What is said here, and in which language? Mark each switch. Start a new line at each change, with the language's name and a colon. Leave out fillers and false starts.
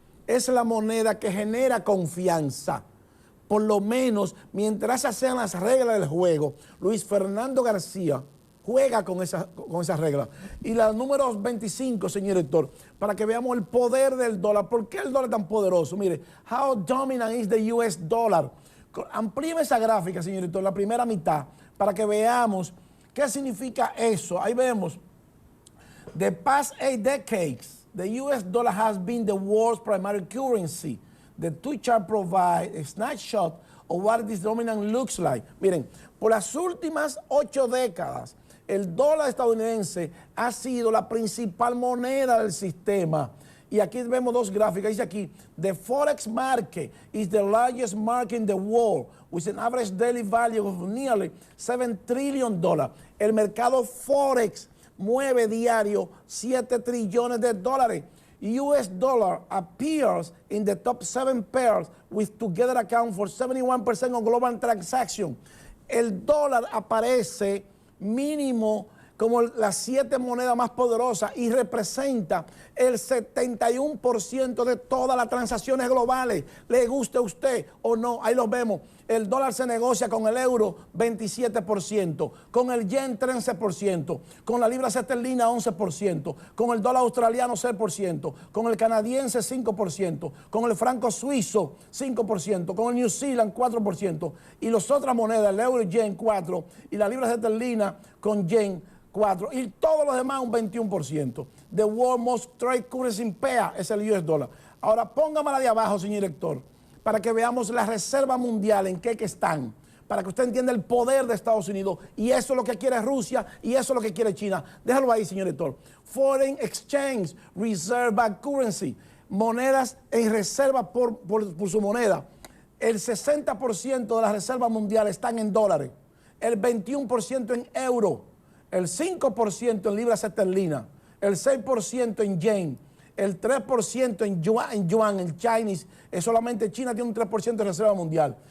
Spanish: Es la moneda que genera confianza. Por lo menos, mientras esas sean las reglas del juego, Luis Fernando García juega con esas reglas. Y la número 25, señor director, para que veamos el poder del dólar. ¿Por qué el dólar es tan poderoso? Mire,
English: how dominant is the US dollar?
Spanish: Amplíeme esa gráfica, señor director, la primera mitad, para que veamos qué significa eso. Ahí vemos,
English: the past 8 decades, the US dollar has been the world's primary currency. The two charts provide a snapshot of what this dominance looks like.
Spanish: Miren, por las últimas 8 décadas, el dólar estadounidense ha sido la principal moneda del sistema. Y aquí vemos dos gráficas. Dice aquí,
English: the Forex market is the largest market in the world, with an average daily value of nearly $7 trillion.
Spanish: El mercado Forex mueve diario 7 trillones de dólares.
English: US dollar appears in the top 7 pairs, which together account for 71% of global transactions.
Spanish: El dólar aparece mínimo como las 7 monedas más poderosas y representa el 71% de todas las transacciones globales. Le guste a usted o no, ahí los vemos. El dólar se negocia con el euro 27%, con el yen 13%, con la libra esterlina 11%, con el dólar australiano 6%, con el canadiense 5%, con el franco suizo 5%, con el New Zealand 4%, y las otras monedas, el euro y yen 4%, y la libra esterlina con yen 4%, y todos los demás un 21%.
English: The world most trade currency in pair es el US dollar.
Spanish: Ahora póngamela de abajo, señor director, para que veamos la reserva mundial en qué que están. para que usted entienda el poder de Estados Unidos. Y eso es lo que quiere Rusia y eso es lo que quiere China. Déjalo ahí, señor director.
English: Foreign Exchange Reserve Bank Currency.
Spanish: Monedas en reserva por su moneda. El 60% de las reservas mundiales están en dólares. El 21% en euro. El 5% en libras esterlinas. El 6% en yen. El 3% en yuan, el Chinese, solamente China tiene un 3% de reserva mundial.